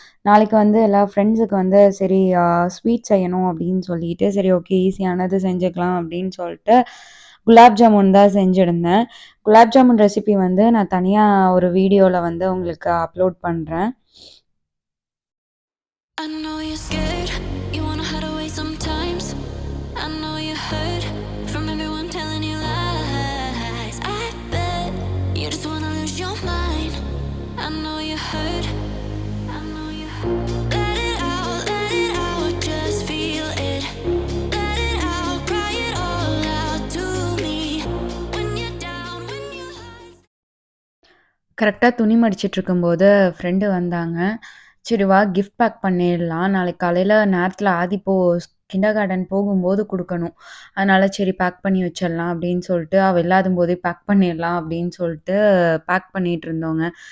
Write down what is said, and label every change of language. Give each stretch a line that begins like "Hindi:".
Tamil: நாளைக்கு வந்து எல்லா ஃப்ரெண்ட்ஸுக்கு வந்து சரி ஸ்வீட் செய்யணும் அப்படின்னு சொல்லிட்டு, சரி ஓகே ஈஸியானது செஞ்சுக்கலாம் அப்படின்னு சொல்ட்டு, குலாப் ஜாமுன் தான் செஞ்சிருந்தேன். குலாப் ஜாமுன் ரெசிபி வந்து நான் தனியா ஒரு வீடியோல வந்து உங்களுக்கு அப்லோட் பண்றேன்.
English: I know you're scared, you wanna hide away sometimes. I know you hurt from everyone telling you lies. I bet you just wanna lose your mind. I know you hurt, I know you hurt. Let it out, just feel it. Let it out, cry it all out to me. When you're down, when you hurt.
Tamil: கரெக்ட்டா துணி மடிச்சிட்டு இருக்கும்போது friend வந்தாங்க. சரி வா gift pack பண்ணிடலாம். நாளைக்கு காலையில நேரத்தில ஆதி கிண்டர் கார்டன் போகும்போது குடுக்கணும். அதனால சரி பேக் பண்ணி வச்சிடலாம் அப்படின்னு சொல்லிட்டு, அவ இல்லாதம்போதே பேக் பண்ணிடலாம் அப்படின்னு சொல்லிட்டு பேக் பண்ணிட்டு இருந்தோங்க.